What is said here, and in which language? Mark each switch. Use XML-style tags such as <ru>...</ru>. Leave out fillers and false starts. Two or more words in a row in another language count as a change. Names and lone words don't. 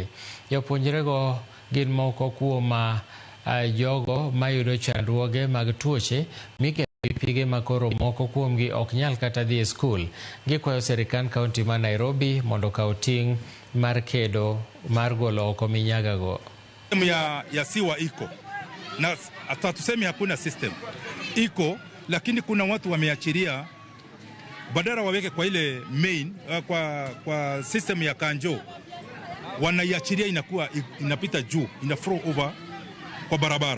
<luo>Jopuonjrego gin moko kuom jogo mayudo chandruoge mag tuoche pige makoro moko kuomgi ok nyal kata dhi e skul. Gikwayo sirikand kaunti ma Nairobi mondo kaw ting' mar kedo mar golo oko Minyaga go.</luo> <sw>Ya siwa iko na hata tuseme hakuna system iko, lakini kuna watu wameachiria badala waweke kwa ile main kwa system ya Kanjo, wanaiachiria inakuwa inapita juu, ina</sw> <en>flow over</en> <sw>kwa barabara.</sw>